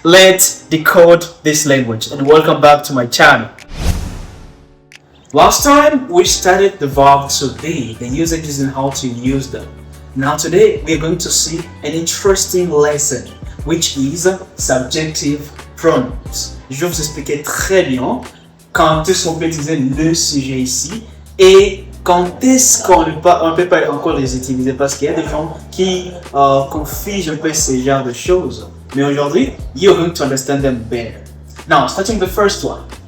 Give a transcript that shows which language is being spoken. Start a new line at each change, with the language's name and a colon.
English: Let's decode this language and welcome back to my channel. Last time we studied the verb to be, the usages and how to use them. Now today we are going to see an interesting lesson which is subjective pronouns.
French: Je vais vous expliquer très bien quand est-ce qu'on peut utiliser le sujet ici et quand est-ce qu'on ne peut pas encore les utiliser parce qu'il y a des gens qui configent un peu ce genre de choses. Mais aujourd'hui,
English: you're going to understand them better. Now, starting the first one.